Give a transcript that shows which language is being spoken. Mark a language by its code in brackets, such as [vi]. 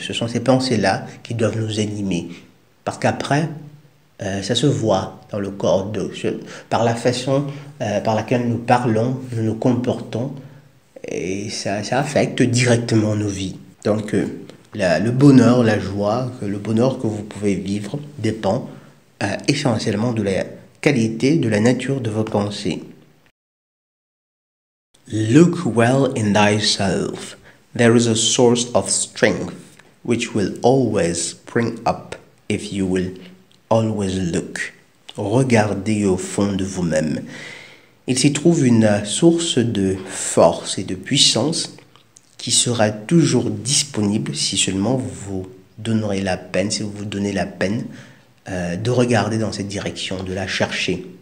[fr] Ce sont ces pensées-là qui doivent nous animer. Parce qu'après, ça se voit dans le corps, par la façon par laquelle nous parlons, nous nous comportons, et ça affecte directement nos vies. Donc, le bonheur, la joie, le bonheur que vous pouvez vivre dépend essentiellement de la qualité, de la nature de vos pensées. [en] Look well in thyself. There is a source of strength which will always spring up if you will always look. [fr] Regardez au fond de vous-même. Il s'y trouve une source de force et de puissance qui sera toujours disponible si seulement vous vous donnerez la peine, si vous vous donnez la peine de regarder dans cette direction, de la chercher.